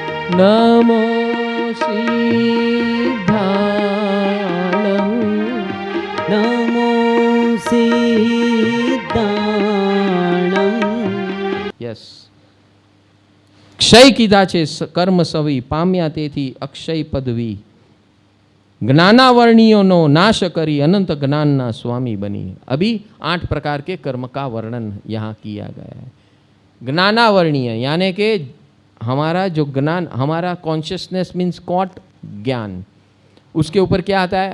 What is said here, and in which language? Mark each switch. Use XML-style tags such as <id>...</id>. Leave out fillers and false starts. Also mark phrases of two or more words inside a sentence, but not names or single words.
<pra>नमो सिद्धाणं नमो સિદ્ધાણં.</pra> <gu>યસ. ક્ષય કીધા છે કર્મ સવી, પામ્યા તેથી અક્ષય પદવી. જ્ઞાનાવર્ણિયો નાશ કરી, અનંત જ્ઞાનના સ્વામી બની.</gu> <hi>अभी 8 प्रकार के कर्म का वर्णन यहाँ किया गया है. ज्ञानावर्णीय यानी कि हमारा जो ज्ञान, हमारा</hi> <en>consciousness means</en> <hi>कॉट ज्ञान, उसके ऊपर क्या आता है?</hi>